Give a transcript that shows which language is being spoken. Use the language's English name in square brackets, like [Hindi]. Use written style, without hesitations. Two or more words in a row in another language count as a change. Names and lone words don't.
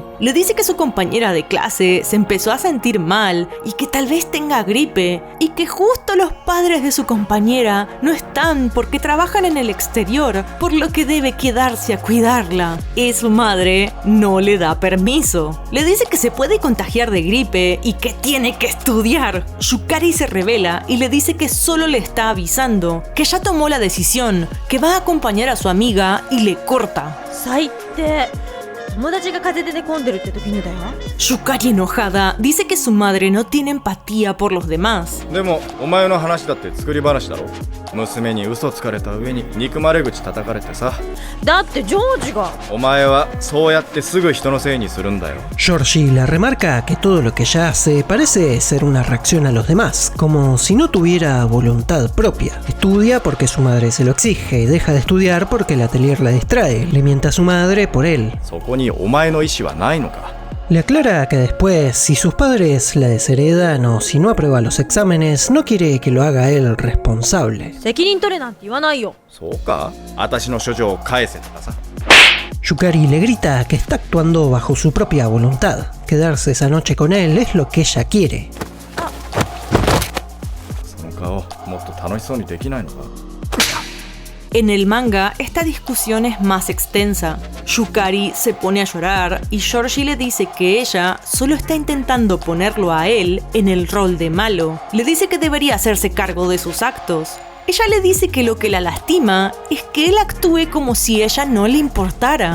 [Spanish] Le dice que su compañera de clase se empezó a sentir mal y que tal vez tenga gripe, y que justo los padres de su compañera no están porque trabajan en el exterior, por lo que debe quedarse a cuidarla. Y su madre no le da permiso. Le dice que se puede contagiar de gripe y que tiene que estudiar. Yukari se revela y le dice que solo le está avisando, que ya tomó la decisión, que va a acompañar a su amiga, y le corta. [Japanese] 最低。友達が風邪で寝込んでるって時にだよ。 [Spanish] Yukari, enojada, dice que su madre no tiene empatía por los demás. [Japanese] でもお前の話だって作り話だろ。娘に嘘つかれた上に憎まれ口叩かれてさ。だってジョージが。お前はそうやってすぐ人のせいにするんだよ。 [Spanish] Georgie le remarca que todo lo que ella hace parece ser una reacción a los demás, como si no tuviera voluntad propia. Estudia porque su madre se lo exige, deja de estudiar porque el atelier la distrae, le miente a su madre por él. [Japanese] そこにお前の意思はないのか。 [Spanish] Le aclara que después, si sus padres la desheredan o si no aprueba los exámenes, no quiere que lo haga él responsable. [Japanese] 責任取れなんて言わないよ。そうか。私の処女を返せとかさ。 [Spanish] Yukari le grita que está actuando bajo su propia voluntad. Quedarse esa noche con él es lo que ella quiere. [Japanese] その顔もっと楽しそうにできないのか。 [Spanish] En el manga, esta discusión es más extensa. Yukari se pone a llorar y Georgie le dice que ella solo está intentando ponerlo a él en el rol de malo. Le dice que debería hacerse cargo de sus actos. Ella le dice que lo que la lastima es que él actúe como si ella no le importara.